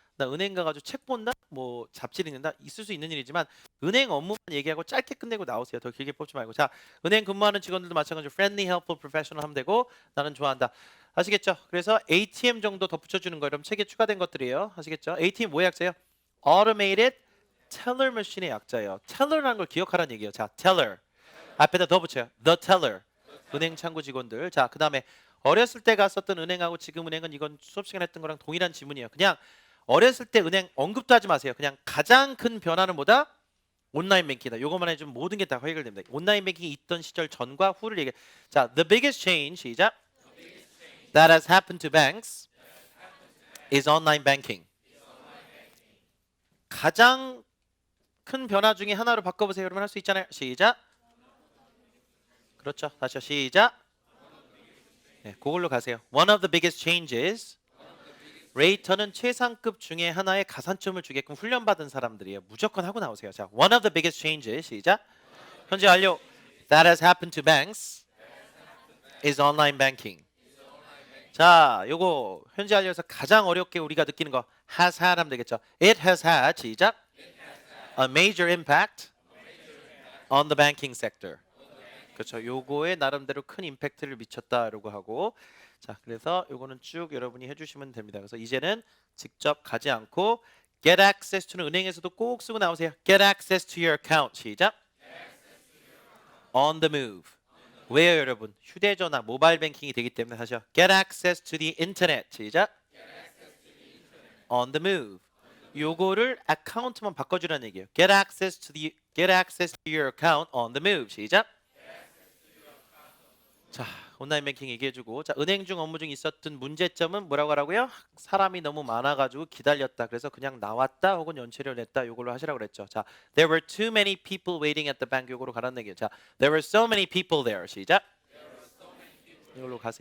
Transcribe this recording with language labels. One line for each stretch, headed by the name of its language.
Korean: 나 은행 가가지고 책 본다? 뭐 잡지 읽는다? 있을 수 있는 일이지만 은행 업무만 얘기하고 짧게 끝내고 나오세요. 더 길게 뽑지 말고. 자, 은행 근무하는 직원들도 마찬가지로
English: friendly, helpful, professional
Korean: 하면 되고 나는 좋아한다. 아시겠죠? 그래서 ATM 정도 덧붙여주는 거 여러분 책에 추가된 것들이에요. 아시겠죠? ATM 뭐의 약자예요? Automated Teller Machine의 약자예요. Teller라는 걸 기억하라는 얘기예요. 자, Teller 앞에다 더 붙여요.
English: The teller.
Korean: 은행 창구 직원들. 자, 그 다음에 어렸을 때 갔었던 은행하고 지금 은행은 이건 수업 시간에 했던 거랑 동일한 지문이에요. 그냥 어렸을 때 은행 언급도 하지 마세요. 그냥 가장 큰 변화는 뭐다? 온라인 뱅킹이다. 요것만 해주면 모든 게 다 해결됩니다. 온라인 뱅킹이 있던 시절 전과 후를 얘기해.
English: 자, the biggest change 시작. That has happened to banks is online banking.
Korean: 가장 큰 변화 중에 하나로 바꿔보세요. 여러분 할 수 있잖아요. 시작. 그렇죠. 다시요. 시작. 네, 그걸로 가세요.
English: One of the biggest changes.
Korean: 레이터는 최상급 중에 하나의 가산점을 주게끔 훈련받은 사람들이에요. 무조건 하고 나오세요.
English: 자, one of the biggest changes.
Korean: 시작. 현재 완료.
English: That has happened to banks is online banking.
Korean: 자, 요거 현재 완료에서 가장 어렵게 우리가 느끼는 거 has had 하면 되겠죠.
English: It has had. 시작. A major impact on the banking sector.
Korean: 그렇죠. 요거에 나름대로 큰 임팩트를 미쳤다라고 하고, 자, 그래서 요거는 쭉 여러분이 해주시면 됩니다. 그래서 이제는 직접 가지 않고 get access to는 은행에서도 꼭 쓰고 나오세요.
English: Get access to your account. 시작. On the move.
Korean: 왜요, 여러분? 휴대전화, 모바일 뱅킹이 되기 때문에 하셔.
English: Get access to the internet. 시작. On the move.
Korean: 요거를 어카운트만 바꿔주라는 얘기예요.
English: Get access to your account on the move.
Korean: 시작. 자, 온라인 뱅킹 얘기해주고, 자, 은행 중 업무 중 있었던 문제점은 뭐라고 하라고요? 사람이 너무 많아가지고 기다렸다. 그래서 그냥 나왔다 혹은 연체를 냈다. 요걸로 하시라고 그랬죠.
English: 자, there were too many people waiting at the bank.
Korean: 요거로 가라는 얘기예요.
English: 자, there were so many people there. 시작.
Korean: 이걸로 가세요.